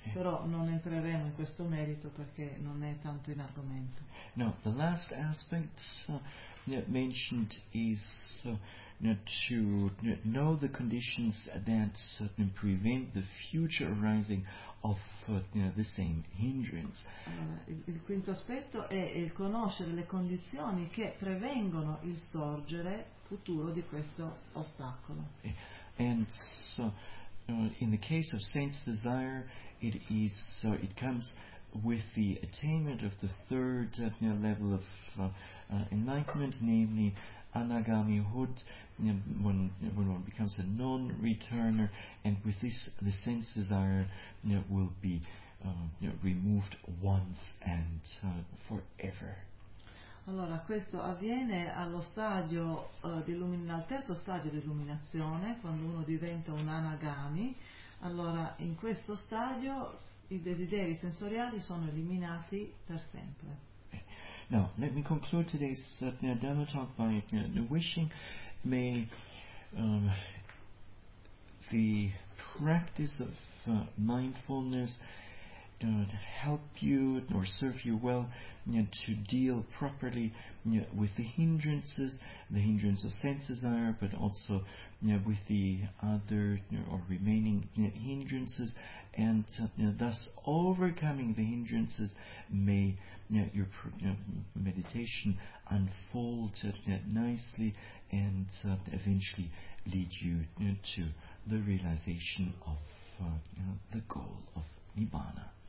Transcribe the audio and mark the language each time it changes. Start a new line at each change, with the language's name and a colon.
Italian: Però non entreremo in questo merito perché non è tanto in argomento.
English: No, the last aspect mentioned is to know the conditions that prevent the future arising of the same hindrance.
Italian: Il quinto aspetto è il conoscere le condizioni che prevengono il sorgere futuro di questo ostacolo.
English: And so, in the case of sense desire, it is so it comes with the attainment of the third level of enlightenment, namely anagami hood, when one becomes a non-returner, and with this the sense desire will be removed once and forever.
Italian: Allora, questo avviene allo stadio al terzo stadio di illuminazione, quando uno diventa un anagami. Allora, in questo stadio i desideri sensoriali sono eliminati per sempre.
English: Now, let me conclude today's Dhamma talk by wishing may the practice of mindfulness help you or serve you well to deal properly with the hindrances of sense desire, but also with the other or remaining hindrances, and thus overcoming the hindrances may your meditation unfold nicely and eventually lead you to the realization of the goal of Nibbana.